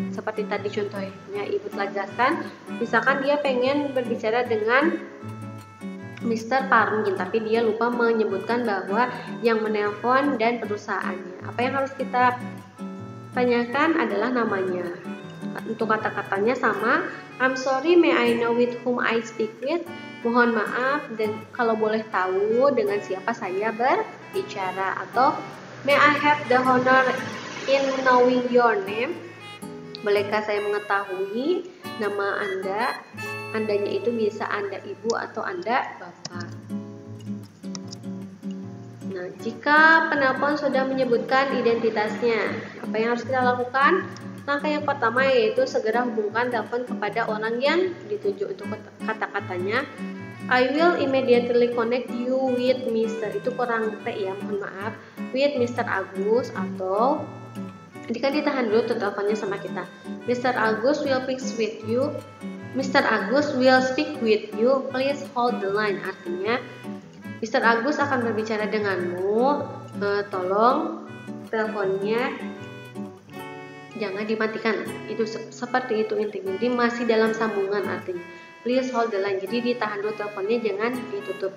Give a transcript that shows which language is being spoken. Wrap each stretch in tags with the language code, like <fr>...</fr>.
<id>Seperti tadi contohnya Ibu telah jelaskan, misalkan dia pengen berbicara dengan Mr. Parmin, tapi dia lupa menyebutkan bahwa yang menelpon dan perusahaannya. Apa yang harus kita tanyakan adalah namanya. Untuk kata-katanya sama,</id> <en>I'm sorry, may I know with whom I speak with?</en> <id>Mohon maaf, dan kalau boleh tahu dengan siapa saya berbicara.</id> <en>Atau may I have the honor in knowing your name?</en> <id>Bolehkah saya mengetahui nama Anda? Andanya itu bisa Anda ibu atau Anda bapak. Nah, jika penelpon sudah menyebutkan identitasnya, apa yang harus kita lakukan? Langkah yang pertama yaitu segera hubungkan telepon kepada orang yang dituju. Untuk kata-katanya,</id> <en>I will immediately connect you with Mr.</en> <id>Itu kurang T ya, mohon maaf.</id> <en>With Mr. Agus,</en> <id>atau ini kan ditahan dulu teleponnya sama kita.</id> <en>Mr. Agus will speak with you. Mr. Agus will speak with you. Please hold the line.</en> <id>Artinya,</id> <en>Mr.</en> <id>Agus akan berbicara denganmu. Tolong teleponnya jangan dimatikan. Itu seperti itu intinya. Jadi masih dalam sambungan artinya.</id> <en>Please hold the line.</en> <id>Jadi ditahan dulu teleponnya, jangan ditutup.</id>